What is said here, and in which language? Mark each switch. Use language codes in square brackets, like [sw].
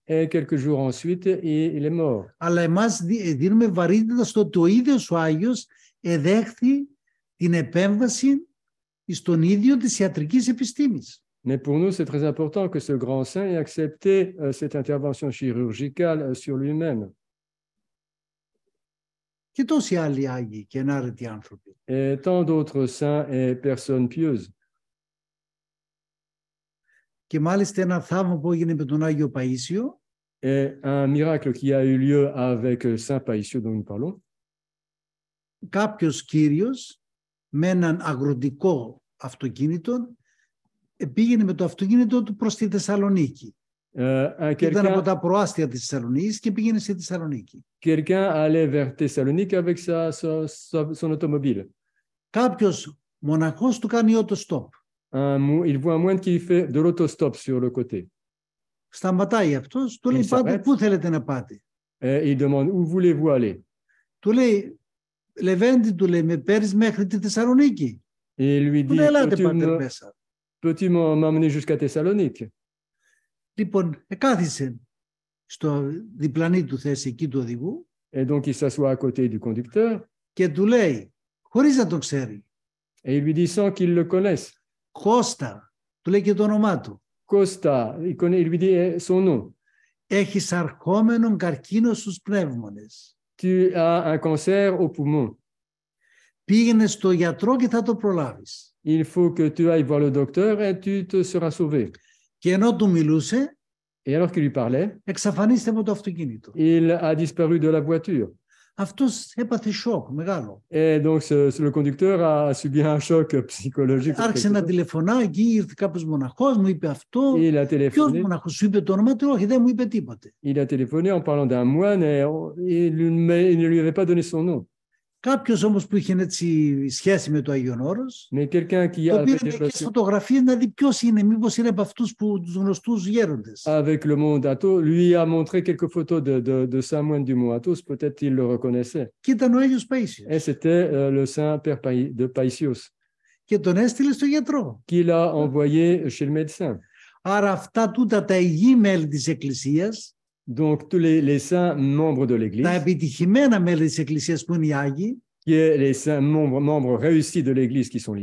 [fr] Et quelques jours ensuite, il est mort. [el] Αλλά εμάς δίνουμε βαρύτητα στο ότι ο ίδιος ο Άγιος εδέχθη την επέμβαση στον ίδιο της ιατρικής επιστήμης. [fr] Mais pour nous, c'est très important que ce grand saint ait accepté cette intervention chirurgicale sur lui-même. [el] Και τόσοι άλλοι Άγιοι και ενάρετοι άνθρωποι. [fr] Et tant d'autres saints et personnes pieuses. [el] Και μάλιστα ένα θαύμα που έγινε με τον Άγιο Παΐσιο, [fr] Et un miracle qui a eu lieu avec Saint Païsio dont nous parlons. [el] κάποιος κύριος με έναν αγροτικό αυτοκίνητο πήγαινε με το αυτοκίνητο του προς τη Θεσσαλονίκη. Ήταν από τα προάστια της Θεσσαλονίκης και πήγαινε στη Θεσσαλονίκη. [fr] Quelqu'un allait vers Thessalonique avec son automobile. [el] Κάποιος μοναχός του κάνει auto-stop. [fr] Il voit un moine qui fait de l'autostop sur le côté. [el] Σταματάει αυτός, του λέει πάτε, πού θέλετε να πάτε. [fr] Il demande où voulez-vous aller. [el] Του λέει, Λεβέντη, του λέει, με παίρνεις μέχρι τη Θεσσαλονίκη. [fr] Et lui [el] Του λέει, ελάτε [fr] dit, [el] πάτε μέσα. [fr] peux-tu m'emmener jusqu'à Thessalonique? [el] Λοιπόν, κάθισε στο διπλανή του θέση εκεί του οδηγού. [fr] Et donc il s'assoit à côté du conducteur. [el] Και του λέει, χωρίς να το ξέρει. [fr] Et il lui dit sans qu'il le connaisse. [el] Κώστα, του λέει και το όνομά του. [fr] Costa, il lui dit son nom. [el] Έχεις αρχόμενον καρκίνο στους πνεύμονες. [fr] Tu as un cancer au poumon. [el] Πήγαινε στο γιατρό και θα το προλάβεις. [fr] Il faut que tu ailles voir le docteur et tu te seras sauvé. [el] Και ενώ του μιλούσε, [fr] Et alors qu'il lui parlait, [el] εξαφανίστηκε από το αυτοκίνητο. [fr] il a disparu de la voiture. [el] Αυτός έπαθε σοκ μεγάλο. [fr] Et donc le conducteur a subi un choc psychologique. [el] Άρχισε να τηλεφωνά, εκεί ήρθε κάποιος μοναχός, μου είπε αυτό. [fr] Il a [el] Ποιος [fr] téléphoné. [el] μοναχός, σου είπε το όνομα του? Όχι, δεν μου είπε τίποτε. [fr] Il a téléphoné en parlant d'un moine et il ne lui avait pas donné son nom. [el] Κάποιος όμως που είχε έτσι σχέση με το Άγιον Όρος, [fr] Mais quelqu'un qui [el] το [fr] a [el] πήρε μερικές φωτογραφίες να δει ποιος είναι, μήπως είναι από αυτούς που τους γνωστούς γέροντες. [fr] avec le mont Athos, lui a montré quelques photos de saint moine du mont Athos, peut-être il le reconnaissait. [el] Και ήταν ο Άγιος Παΐσιος. [fr] Et c'était le saint père de Païsios [el] Και τον έστειλε στο γιατρό. [fr] qui l'a envoyé chez le médecin. [el] Άρα αυτά τούτα τα υγιή μέλη της Εκκλησίας, [fr] Donc tous les saints membres de l'Église, [el] επιτυχημένα μέλη της Εκκλησίας που είναι οι Άγιοι, [fr] qui est les saints membres réussis de l'Église qui sont les